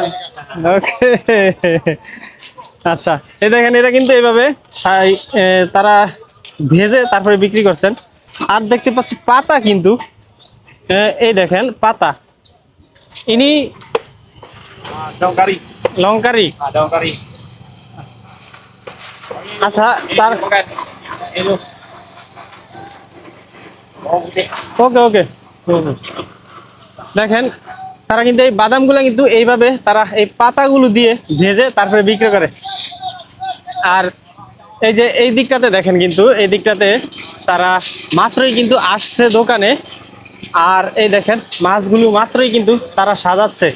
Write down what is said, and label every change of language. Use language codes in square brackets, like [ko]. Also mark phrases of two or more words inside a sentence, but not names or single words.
[bn] ওকে, আচ্ছা, এই দেখেন এরা কিন্তু এইভাবে তারা ভেজে তারপরে বিক্রি করছেন। আর দেখতে পাচ্ছি পাতা কিন্তু, এই দেখেন পাতা, ইনি [ms] Daun kari. লঙ্কারি। Daun kari. [bn] আচ্ছা, তার [ms] Bukan. Hello. Bawang putih. [bn] ওকে ওকে, দেখেন তারা কিন্তু এই বাদামগুলো কিন্তু এইভাবে তারা এই পাতাগুলো দিয়ে ভেজে তারপরে বিক্রি করে। আর এই যে এই দিকটাতে দেখেন কিন্তু এই দিকটাতে তারা মাত্রই কিন্তু আসছে দোকানে, আর এই দেখেন মাছগুলো মাত্রই কিন্তু তারা সাজাচ্ছে।